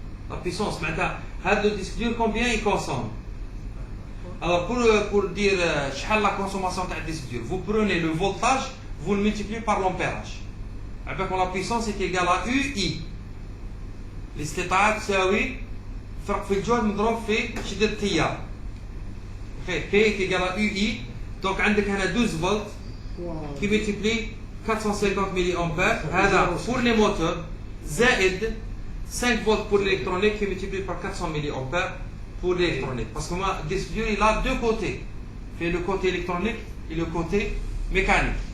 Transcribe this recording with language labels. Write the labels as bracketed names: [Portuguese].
[French] لا بيسونس [Arabic] معناتها هذا الديسك دور [French] combien il consomme. Alors pour dire [Arabic] شحال [French] la consommation [Arabic] تاع الديسك دور, [French] vous prenez le voltage, vous le multipliez par l'ampérage. Avec la puissance est égale à UI. [Arabic] الاستطاعة تساوي فرق في الجهد مضروب في شدة التيار. [French] P est égal à UI. Donc [Arabic] عندك هنا 12 فولت [French] qui multiplie 450 milliampères. هذا pour les moteurs [Arabic] زائد [French] 5 volts pour l'électronique qui multiplie par 400 milliampères pour l'électronique. Parce que moi, le disque dur, il a deux côtés. Fait le côté électronique et le côté mécanique.